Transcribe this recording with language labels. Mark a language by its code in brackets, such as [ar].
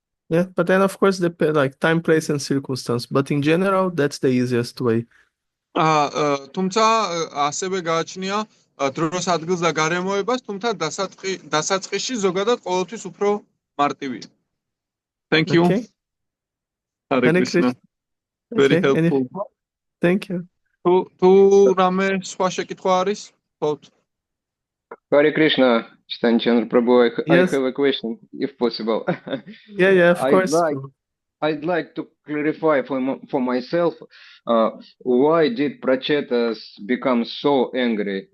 [en] Yeah, but then of course like time, place, and circumstance. But in general, that's the easiest way. [ka] თუმცა ასევე გააჩნია დროს ადგილს და გარემოებას, თუმცა დასაწყისში ზოგადად ყოველთვის უფრო მარტივია. [en] Thank you. Okay. Hare Krishna. Very helpful. Thank you. [ka] თუ რამე სხვა შეკითხვა არის? [en] Hare Krishna, Chaitanya Chandra Prabhu, I Yes. have a question, if possible. Yeah, of course. I'd like to clarify for myself, why did Prachetas become so angry?